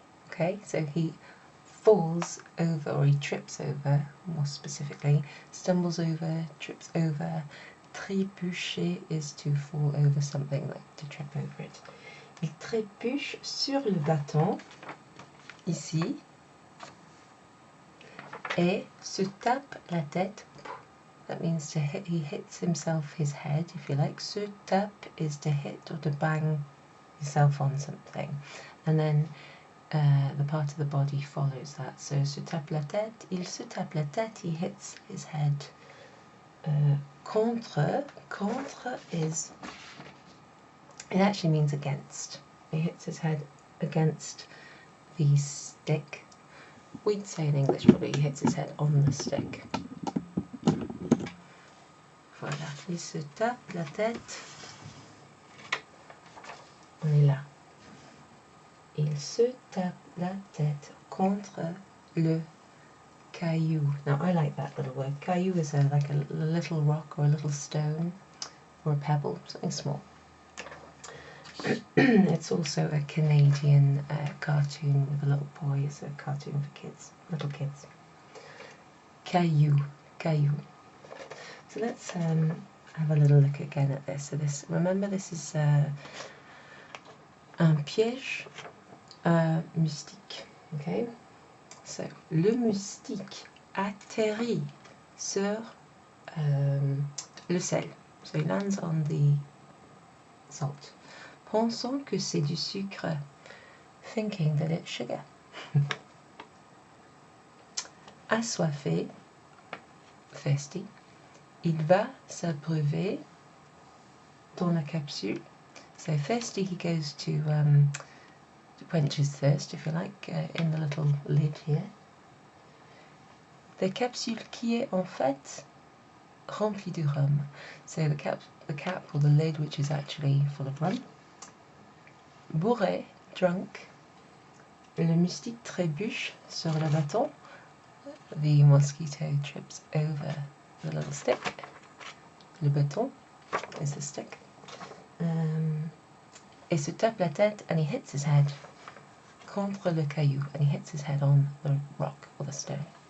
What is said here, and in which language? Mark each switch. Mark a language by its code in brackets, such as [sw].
[en] Okay, so he falls over, or he trips over, more specifically, stumbles over, trips over. Trébucher is to fall over something, like to trip over it. [fr] Il trébuche sur le bâton, ici, et se tape la tête. [en] That means to hit, he hits himself his head, if you like. Se tape is to hit or to bang yourself on something. And then the part of the body follows that. [fr] So se tape la tête, il se tape la tête, [en] he hits his head. Contre is, it actually means against. He hits his head against the stick. We'd say in English probably he hits his head on the stick. [fr] Voilà. Il se tape la tête. On est là. Il se tape la tête contre le caillou. [en] Now I like that little word. Caillou is like a little rock or a little stone or a pebble, something small. It's also a Canadian cartoon with a little boy. It's a cartoon for kids, little kids. Caillou, caillou. So let's have a little look again at this. So this, remember, this is [fr] un piège moustique. [en] Okay. [fr] So le moustique atterrit sur le sel. [en] So he lands on the salt. [fr] Pensons que c'est du sucre, [en] thinking that it's sugar. Assoiffé, thirsty. [fr] Il va s'abreuver dans la capsule. [en] So thirsty, he goes to quench his thirst, if you like, in the little lid here. The capsule [fr] qui est en fait remplie de rhum. [en] So the cap or the lid, which is actually full of rum. Bourré, drunk. [fr] Le moustique trébuche sur le bâton. [en] The mosquito trips over the little stick. Le bâton is the stick. [fr] Et se tape la tête, [en] and he hits his head [fr] contre le caillou, [en] and he hits his head on the rock or the stone.